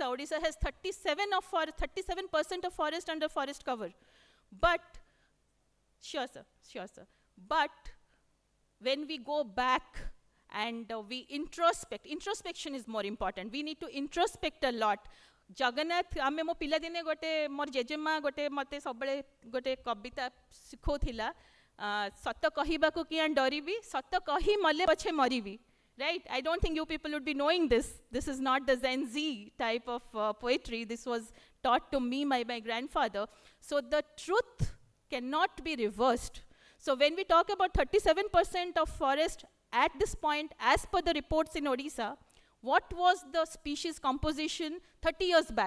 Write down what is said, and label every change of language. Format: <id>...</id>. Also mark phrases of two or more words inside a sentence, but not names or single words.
<en>Odisha has 37% of forest under forest cover. But, sure sir. But when we go back and we introspection is more important. We need to introspect a lot.</en> <or>Jagannath, ଆମେ ମୋ ପିଲା ଦିନେ ଗୋଟେ ମୋର ଜେଜେମା ଗୋଟେ ମତେ ସବୁଲେ ଗୋଟେ କବିତା ଶିଖାଉଥିଲା, ସତ୍ୟ କହିବାକୁ କିଆଁ ଡରିବି, ସତ୍ୟ କହି ମଲେ ପଛେ ମରିବି.</or> <en>Right? I don't think you people would be knowing this. This is not the Gen Z type of poetry. This was taught to me by my grandfather. So the truth cannot be reversed. So when we talk about 37% of forest at this point, as per the reports in Odisha, what was the species composition 30 years back?</en>